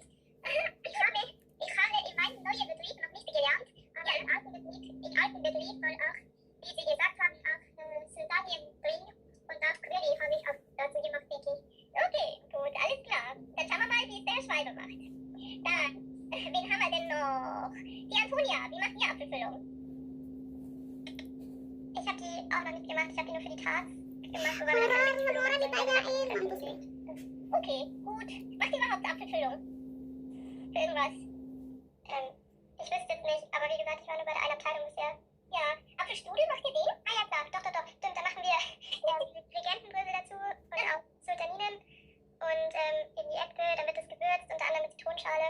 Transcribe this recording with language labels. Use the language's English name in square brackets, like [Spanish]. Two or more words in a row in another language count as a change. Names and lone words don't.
[German] Ich habe in meinem neuen Betrieb noch nicht gelernt, aber im alten Betrieb war auch, wie Sie gesagt haben, auch Sylvanien drin und auch Quelli habe ich auch dazu gemacht, Vicky. Okay, gut, alles klar. Dann schauen wir mal, wie es der Schweiber macht. Dann, wen haben wir denn noch? Die Antonia, wie macht ihr Apfelfüllung? Ich habe die auch noch nicht gemacht, ich habe die nur für die Tags gemacht. [Indonesian] Orang ditanyain, mampus nih. [German] Okay, gut. Macht ihr überhaupt Apfelfüllung? Für irgendwas? Ich wüsste jetzt nicht, aber wie gesagt, ich war nur bei der einen Abteilung bisher. Ja, Apfelstrudel macht ihr den? Ah ja, klar, doch. Stimmt, da machen wir Regentenbrösel dazu und auch Sultaninen und in die Äpfel, dann wird es gewürzt, unter anderem mit Zitronenschale.